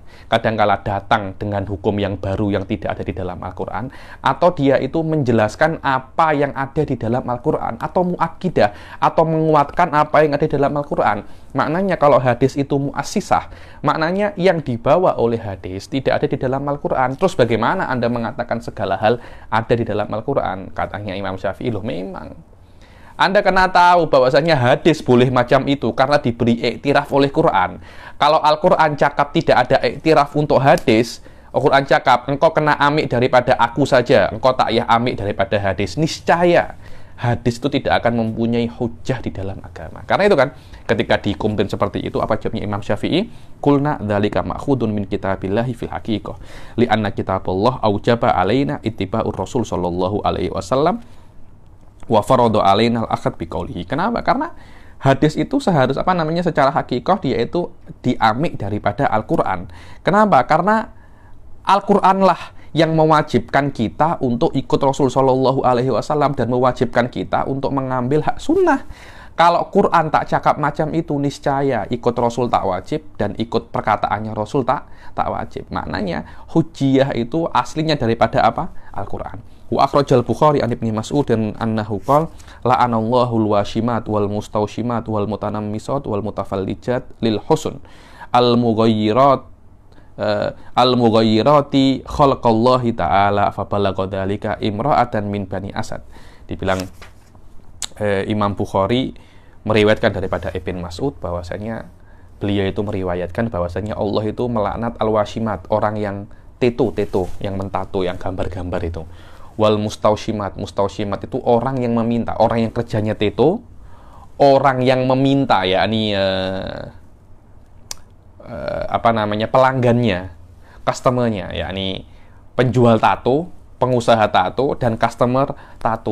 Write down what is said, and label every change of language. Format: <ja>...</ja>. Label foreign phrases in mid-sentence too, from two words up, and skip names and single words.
<ms>Kadangkala datang dengan hukum yang baru yang tidak ada di dalam Al-Quran, atau dia itu menjelaskan apa yang ada di dalam Al-Quran, atau muakkidah, atau menguatkan apa yang ada di dalam Al-Quran. Maknanya kalau hadis itu muassisah, maknanya yang dibawa oleh hadis tidak ada di dalam Al-Quran. Terus bagaimana Anda mengatakan segala hal ada di dalam Al-Quran? Katanya Imam Syafi'i, loh memang Anda kena tahu bahwasanya hadis boleh macam itu karena diberi iktiraf oleh Quran. Kalau Al-Quran cakap tidak ada iktiraf untuk hadis, Al-Quran cakap engkau kena amik daripada aku saja, engkau tak payah amik daripada hadis. Niscaya hadis itu tidak akan mempunyai hujah di dalam agama. Karena itu kan, ketika dikomplain seperti itu, apa jawabnya Imam Syafi'i?</ms> <ar>قلنا ذلك مأخوذ من كتاب الله في الحقيقة. لأن كتاب الله أوجب علينا اتباع الرسول صلى الله عليه وسلم وفرض علينا الأخذ بقوله.</ar> <ms>Kenapa? Karena hadis itu secara hakikah dia itu diamik daripada Al-Quran. Kenapa? Karena Al-Quranlah yang mewajibkan kita untuk ikut Rasul</ms> <ar>صلى الله عليه وسلم</ar> <ms>dan mewajibkan kita untuk mengambil hak sunnah. Kalau Quran tak cakap macam itu, niscaya ikut Rasul tak wajib dan ikut perkataannya Rasul tak wajib. Maknanya hujjiyah itu aslinya daripada apa? Al-Quran.</ms> <ar>وأخرج البخاري عن ابن مسعود dan أنه قال لعن الله الواشمات والمستوشمات والمتنمصات والمتفلجات للحسن المغيرات خلق الله تعالى فبلغ ذلك امرأة من بني أسد.</ar> <ms>Dibilang Imam Bukhari meriwayatkan daripada Ibnu Mas'ud bahwasanya beliau itu meriwayatkan bahwasanya Allah itu melaknat al-washimat, orang yang teto, yang mentato, yang gambar-gambar itu. Wal mustawshimat itu orang yang meminta, orang yang kerjanya teto, orang yang meminta, yakni pelanggannya, customernya, yakni penjual tato, pengusaha tato, dan customer tato.</ms>